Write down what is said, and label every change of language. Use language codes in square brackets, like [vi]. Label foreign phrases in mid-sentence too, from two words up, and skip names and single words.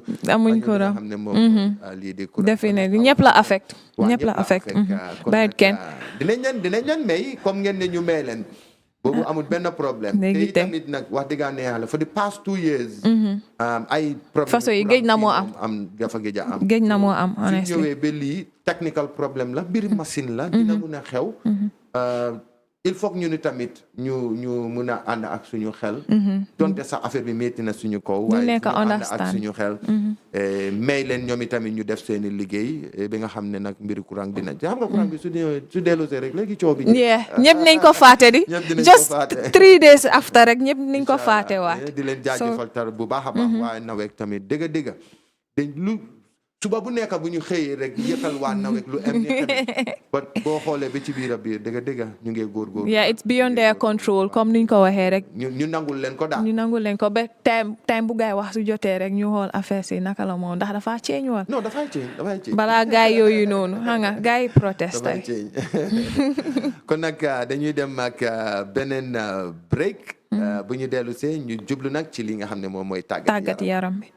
[wo] courant xam ne moom lii di courant definitely ñëpp la affect ñëpp la affect bayit kenn dinañ leen may comme ngeen ne ñu may leen boobu amul benn problème te tamit nag wax dëgg yàlla [en] for the past 2 years [wo] ay problème façon yi géej na moo am dafa géej a am géej na moo am honestly su ñëwee ba lii technical problème la mbiri machine la dina mun a xew [fr] il faut que [wo] ñu ni tamit ñu mun a ànd ak suñu xel donte sax affaire bi métti na suñu kaw waaye ñu ànd ak suñu xel may leen ñoom itamit ñu def seeni liggéey bi nga xam ne nag mbiri courant dina xam nga courant bi su dellusee rek léegi coow bi ñëpp nañ ko faate di [en] just 3 days after [wo] rek ñëpp nañ ko faate waat di leen jaajëfal tar bu baax a baax waaye Nawek tamit dëgg dañ lu suba bu nekk bu ñu xëyee rek yëkkal waa Nawek lu am ni tamit boo xoolee ba ci biir a biir dëgg ñu ngi góorgóorlu [en] it's beyond their control [wo] comme niñ ko waxee rek ñu nangul leen ko daal ñu nangul leen ko ba time bu gaay wax su jotee rek ñu xool affaire si naka la moom ndax dafa change woon non dafay change balaa gaay yooyu noonu xam nga gaay yi protest dafay change kon nag dañuy dem ak beneen break bu ñu dellu see ñu jublu nag ci li nga xam ne moom mooy tàggat yaram bi